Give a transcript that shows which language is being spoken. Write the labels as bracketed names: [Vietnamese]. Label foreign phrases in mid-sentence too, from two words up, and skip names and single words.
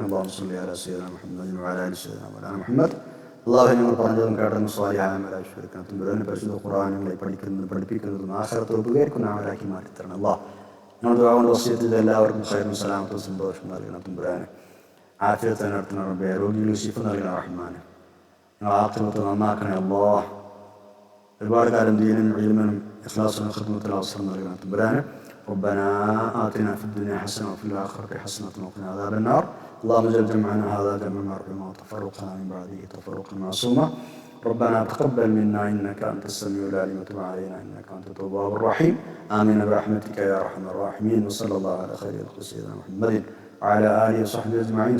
[Arabic] اللهم صل على سيدنا محمد وعلى آل سيدنا محمد. [Malayalam] അല്ലാഹു ഞങ്ങൾ പറഞ്ഞതും കേട്ടതും സ്വാലിഹായ അമലായി തമ്പുരാനെ പരിശുദ്ധ ഖുർആനിനെ പഠിക്കുന്നതും ആഖിറത്തിൽ ഉപകരിക്കുന്ന അമലാക്കി മാറ്റി തരണം. അല്ലാഹ് ഞങ്ങൾ ദുആ കൊണ്ട് വസിയത്ത് ചെയ്ത എല്ലാവർക്കും ഖൈറും സലാമത്തും സന്തോഷം നൽകണം തമ്പുരാനെ. ആഫിയത്ത് നടത്തുന്ന റബ്ബേ, രോഗികൾക്ക് ശിഫ നൽകണം റഹ്മാനെ. ഞങ്ങൾ ആഖിറത്ത് നന്നാക്കണേ അല്ലാഹ്. ഒരുപാട് കാലം ദീനും ഇൽമിനും ഇഖ്ലാസിനും ഖിദ്മത്തിനും അവസരം നൽകണം തമ്പുരാനെ. [Arabic] ربنا آتنا في الدنيا حسنة وفي الآخرة حسنة وقنا عذاب النار. اللهم اجعل جمعنا هذا جمعا مرحوما وتفرقنا من بعده تفرقا معصوما. ربنا تقبل منا إنك أنت السميع العليم وتب علينا إنك أنت التواب الرحيم. آمين برحمتك يا أرحم الراحمين. وصلى الله على خير خلق سيدنا محمد وعلى آله وصحبه أجمعين.